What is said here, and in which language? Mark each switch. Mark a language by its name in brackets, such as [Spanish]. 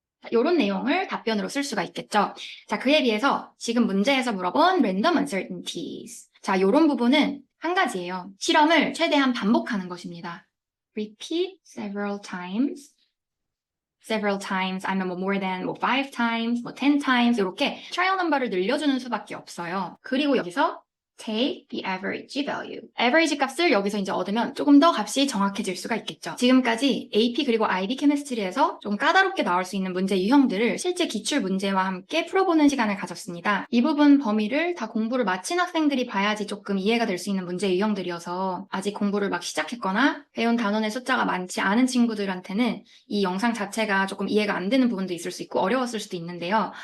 [Korean] 이런 내용을 답변으로 쓸 수가 있겠죠. 자, 그에 비해서 지금 문제에서 물어본 random uncertainties. 자, 이런 부분은 한 가지예요. 실험을 최대한 반복하는 것입니다. [English] Repeat several times. several times, [Korean] 아니면 뭐 [English] more than 5 times, 10 times [Korean] 이렇게 트라이얼 넘버를 늘려주는 수밖에 없어요. 그리고 여기서 [English] take the average value. [Korean] average 값을 여기서 이제 얻으면 조금 더 값이 정확해질 수가 있겠죠. 지금까지 AP 그리고 IB 케미스트리에서 좀 까다롭게 나올 수 있는 문제 유형들을 실제 기출 문제와 함께 풀어보는 시간을 가졌습니다. 이 부분 범위를 다 공부를 마친 학생들이 봐야지 조금 이해가 될 수 있는 문제 유형들이어서 아직 공부를 막 시작했거나 배운 단원의 숫자가 많지 않은 친구들한테는 이 영상 자체가 조금 이해가 안 되는 부분도 있을 수 있고 어려웠을 수도 있는데요.